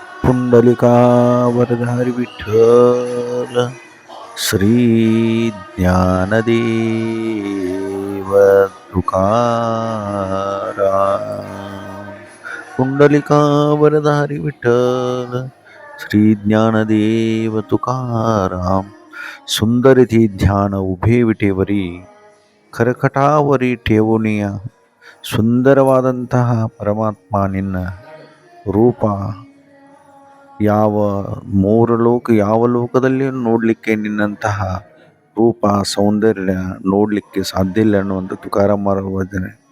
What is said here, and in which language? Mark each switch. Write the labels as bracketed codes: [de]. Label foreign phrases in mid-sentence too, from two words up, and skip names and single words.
[mr] पुंडलिका वरधारी विठ्ठल श्री ज्ञानदेव तुकाराम. पुंडलिका वरधारी विठ्ठल श्री ज्ञानदेव तुकाराम. सुंदरती ध्यान उभे विटेवरी करकटावरी ठेवूनिया [kn] ಸುಂದರವಾದಂತಹ ಪರಮಾತ್ಮ ನಿನ್ನ ರೂಪ ಯಾವ ಲೋಕದಲ್ಲಿ ನೋಡಲಿಕ್ಕೆ ನಿನ್ನಂತಹ ರೂಪ ಸೌಂದರ್ಯ ನೋಡಲಿಕ್ಕೆ ಸಾಧ್ಯ ಇಲ್ಲ ಅನ್ನುವಂಥ ತುಕಾರಾಮರ ವಚನೆ.